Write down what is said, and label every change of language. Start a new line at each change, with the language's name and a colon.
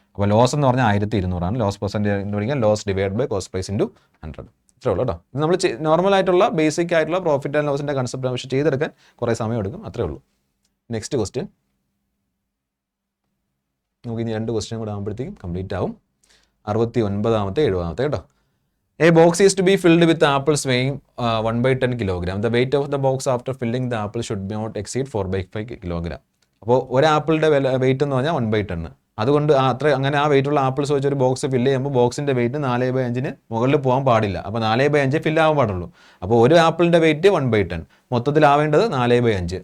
Malayalam: അപ്പോൾ ലോസ് എന്ന് പറഞ്ഞാൽ 1200 ലോസ് പെർസെൻറ്റേജ് കണ്ടുപിടിക്കാൻ loss divide by cost price into 100. ഇത്രേ ഉള്ളൂ കേട്ടോ. ഇത് നമ്മൾ നോർമലായിട്ടുള്ള ബേസിക് ആയിട്ടുള്ള പ്രോഫിറ്റ് ആൻഡ് ലോസിൻ്റെ കൺസെപ്റ്റ് പക്ഷേ ചെയ്തെടുക്കാൻ കുറേ സമയം എടുക്കും, അത്രേ ഉള്ളൂ. നെക്സ്റ്റ് ക്വസ്റ്റ്യൻ നമുക്ക് ഇനി 2 ക്വസ്റ്റ്യൻ കൂടെ ആകുമ്പോഴത്തേക്കും കംപ്ലീറ്റ് ആവും. 69ാമത്തെ 70ാമത്തെ കേട്ടോ.
English: A box is to be filled with apples weighing 1/10 kilogram. The weight of the box after filling the apple should not exceed 4/5 kilogram.
Malayalam: അപ്പോൾ ഒരു ആപ്പിളിൻ്റെ വെയിറ്റ് എന്ന് പറഞ്ഞാൽ 1/10. അതുകൊണ്ട് അങ്ങനെ ആ വെയിറ്റുള്ള ആപ്പിൾസ് വെച്ച് ഒരു ബോക്സ് ഫില്ല് ചെയ്യുമ്പോൾ ബോക്സിൻ്റെ വെയിറ്റ് 4/5 മുകളിൽ പോകാൻ പാടില്ല. അപ്പോൾ 4/5 ഫില്ല് ആവാൻ പാടുള്ളൂ. അപ്പോൾ ഒരു ആപ്പിളിൻ്റെ വെയിറ്റ് 1/10, മൊത്തത്തിലാവേണ്ടത് 4/5.